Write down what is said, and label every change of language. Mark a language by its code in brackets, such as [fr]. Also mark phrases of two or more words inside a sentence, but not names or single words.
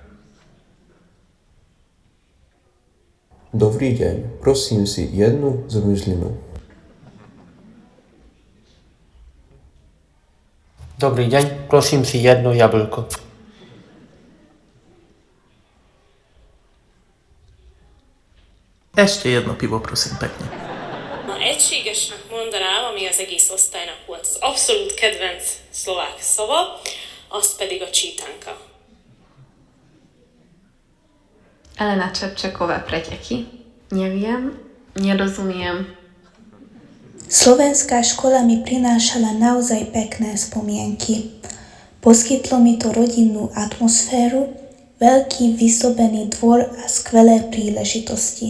[sk] Dobrý deň, prosím si jednu zmrzlinu. Dobrý deň, prosím si jedno jablko. Este jedno pivo, prosím pekne. [hu] Na egységesnek mondanám, ami az egész osztálynak volt az abszolút kedvenc szlovák szava, az pedig a čítanka. [sk] Elena Čepčeková preteky. Neviem, nerozumiem. Slovenská škola mi prinášala naozaj pekné spomienky. Poskytlo mi to rodinnú atmosféru, veľký vysobený dvor a skvelé príležitosti.